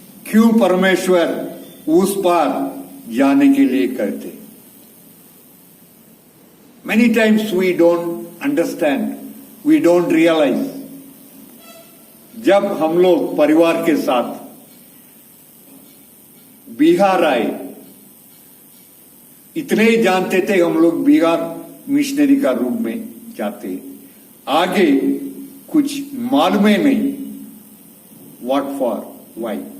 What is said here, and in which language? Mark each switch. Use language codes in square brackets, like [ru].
[hi] क्यों परमेश्वर उस पार जाने के लिए कहते। [en] Many times we don't understand, we don't realize. [hi] जब हम लोग परिवार के साथ बिहार आए, इतने ही जानते थे हम लोग बिहार मिशनरी का रूप में जाते हैं। आगे कुछ मालूम ही नहीं। [en] What for? Why?